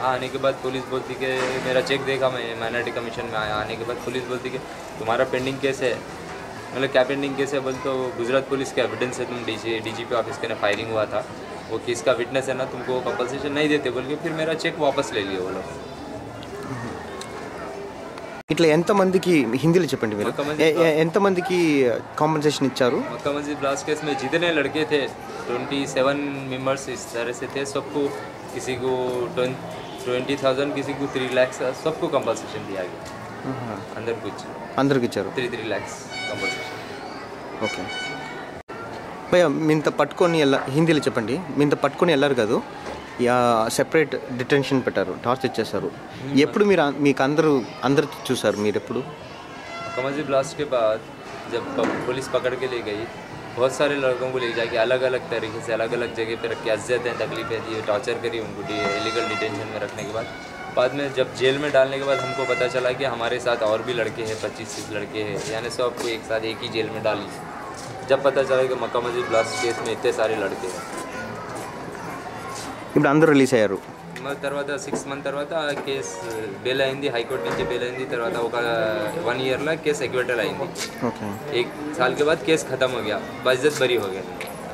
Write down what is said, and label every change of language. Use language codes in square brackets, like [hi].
[hi] आने के बाद पुलिस बोलती कि मेरा चेक देखा, मैं माइनॉरिटी कमीशन में आया। आने के बाद पुलिस बोलती कि तुम्हारा पेंडिंग केस है। मतलब क्या पेंडिंग केस है बोल, तो गुजरात पुलिस का एविडेंस है, तुम डीजीपी ऑफिस के ना फायरिंग हुआ था, वो केस का विटनेस है ना, तुमको कंपनसेशन नहीं देते बोल के फिर मेरा चेक वापस ले लिए वो लोग। [te] ఇట్లా ఎంతమందికి హిందీలో చెప్పండి మీరు, ఎంతమందికి కాంపెన్సేషన్ ఇచ్చారు? [hi] मक्का मस्जिद ब्लास्ट केस में जितने लड़के थे 27 मेंबर्स इस तरह से थे, सबको किसी को 20,000, किसी को 3 लाख, सबको कंपनसेशन दिया गया। [te] అందరికి ఇచ్చారు [hi] 3 lakhs कंपनसेशन। [te] ఓకే భయ్య, మీంత పట్టుకొని హిందీలో చెప్పండి. మీంత పట్టుకొని వెళ్ళారు కదా, సెపరేట్ డిటెన్షన్ పెట్టారు, టార్చర్ చేశారు. ఎప్పుడు మీరు మీకు అందరు చూసారు మీరు ఎప్పుడు? [hi] मक्का मस्जिद ब्लास्ट के बाद जब पुलिस पकड़ के ले गई, बहुत सारे लड़कों को ले जाके अलग अलग तरीके से अलग अलग जगह पे रख के अज्जतें तकलीफें दी, टॉर्चर करी उनको, इलीगल डिटेंशन में रखने के बाद में जब जेल में डालने के बाद हमको पता चला कि हमारे साथ और भी लड़के हैं, 25-30 लड़के हैं, यानी सबको एक साथ एक ही जेल में डाली। जब पता चला कि मक्का मस्जिद ब्लास्ट केस में इतने सारे लड़के हैं। [te] ఇప్పుడు అందరూ రిలీజ్ అయ్యారు. తర్వాత 6 months తర్వాత కేస్ బెయిల్ అయింది, హైకోర్టు నుంచి బెయిల్ అయింది. తర్వాత ఒక 1 year [hi] ला केस एक्विटल [te] అయింది. ఓకే. [hi] 1 साल के बाद केस खत्म हो गया, बाइज्जत बरी हो गया।